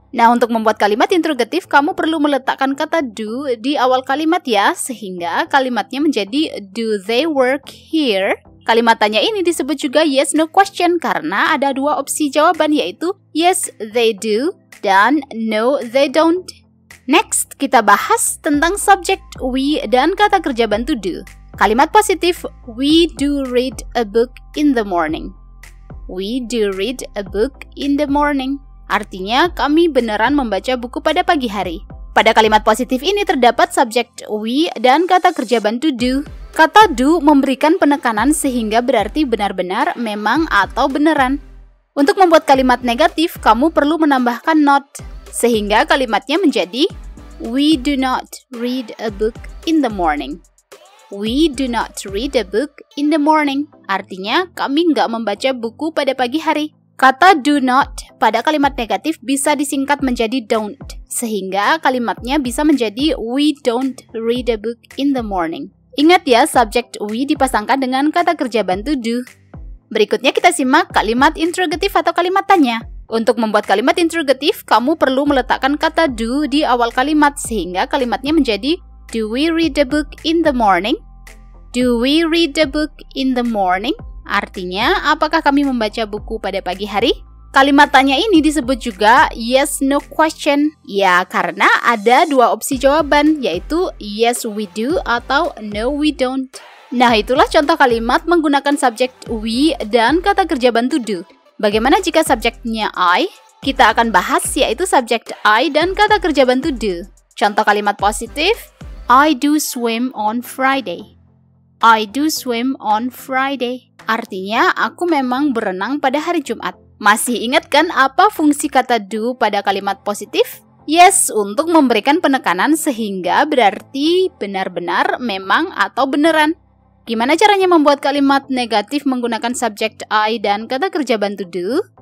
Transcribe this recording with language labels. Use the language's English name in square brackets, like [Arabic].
[Indonesian] Nah, untuk membuat kalimat interrogatif, kamu perlu meletakkan kata do di awal kalimat ya, sehingga kalimatnya menjadi [English] do they work here? [Indonesian] Kalimat tanya ini disebut juga yes no question karena ada dua opsi jawaban yaitu [English] yes they do [Indonesian] dan [English] no they don't. [Indonesian] Next, kita bahas tentang subjek we dan kata kerja bantu do. Kalimat positif, [English] we do read a book in the morning. We do read a book in the morning. [Indonesian] Artinya, kami beneran membaca buku pada pagi hari. Pada kalimat positif ini terdapat subjek we dan kata kerja bantu do. Kata do memberikan penekanan sehingga berarti benar-benar, memang, atau beneran. Untuk membuat kalimat negatif, kamu perlu menambahkan not, sehingga kalimatnya menjadi [English] we do not read a book in the morning. We do not read a book in the morning. [Indonesian] Artinya, kami nggak membaca buku pada pagi hari. Kata do not pada kalimat negatif bisa disingkat menjadi don't, sehingga kalimatnya bisa menjadi [English] we don't read a book in the morning. [Indonesian] Ingat ya, subjek we dipasangkan dengan kata kerja bantu do. Berikutnya kita simak kalimat interrogatif atau kalimat tanya. Untuk membuat kalimat interrogatif, kamu perlu meletakkan kata do di awal kalimat sehingga kalimatnya menjadi [English] do we read a book in the morning? Do we read a book in the morning? [Indonesian] Artinya, apakah kami membaca buku pada pagi hari? Kalimat tanya ini disebut juga yes no question. Ya, karena ada dua opsi jawaban, yaitu [English] yes we do [Indonesian] atau [English] no we don't. [Indonesian] Nah, itulah contoh kalimat menggunakan subjek we dan kata kerja bantu do. Bagaimana jika subjeknya I? Kita akan bahas yaitu subjek I dan kata kerja bantu do. Contoh kalimat positif, [English] I do swim on Friday. I do swim on Friday. [Indonesian] Artinya, aku memang berenang pada hari Jumat. Masih ingat kan apa fungsi kata do pada kalimat positif? Yes, untuk memberikan penekanan sehingga berarti benar-benar, memang, atau beneran. Gimana caranya membuat kalimat negatif menggunakan subjek I dan kata kerja bantu do?